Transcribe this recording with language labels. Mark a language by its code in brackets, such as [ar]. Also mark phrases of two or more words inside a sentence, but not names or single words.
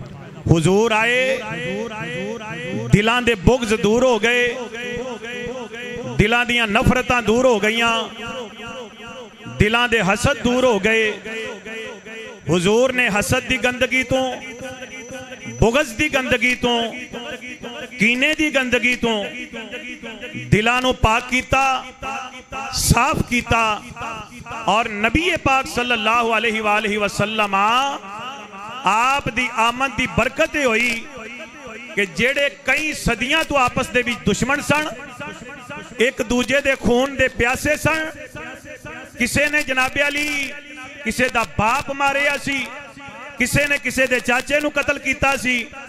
[pa] حضور آئے، دلاں دے بغض دور ہو گئے، دلوں دیاں نفرتاں دور ہو گئیاں، دلوں دے حسد دور ہو گئے. حضور نے حسد دی گندگی توں، بغض دی گندگی توں، کینے دی گندگی توں دلاں نوں پاک کیتا، صاف کیتا. اور نبی پاک [ar] صلى الله عليه وسلم [pa] آپ دی آمد دی برکت ہوئی کہ جیہڑے کئی صدیاں توں آپس دے وچ دشمن سن، اک دوجے دے خون دے پیاسے سن. کسے نے جنابِ عالی کسے دا باپ ماریا سی، کسے نے کسے دے چاچے نوں قتل کیتا سی,